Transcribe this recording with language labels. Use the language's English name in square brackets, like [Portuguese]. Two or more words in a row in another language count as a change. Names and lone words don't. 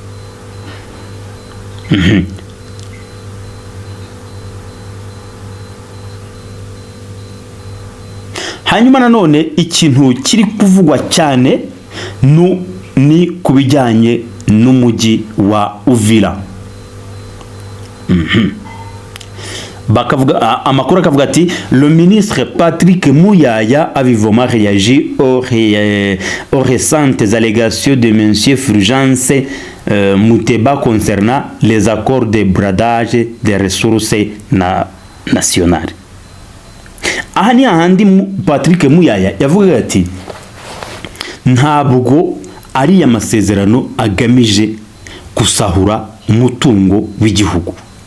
[Kinyarwanda] Hanyuma nanone ikintu kiri kuvugwa cyane ni kubijyanye n'umujyi wa Uvira. Amakuru akavuga ati [French] le ministre Patrick Muyaya a vivement réagi aux récentes allégations de monsieur Fulgence Muteba concernant les accords de bradage des ressources nationales. [Kinyarwanda] Aha ni ahandi Patrick Muyaya yavuga ati ntabwo ari amasezerano agamije gusahura umutungo w'igihugu.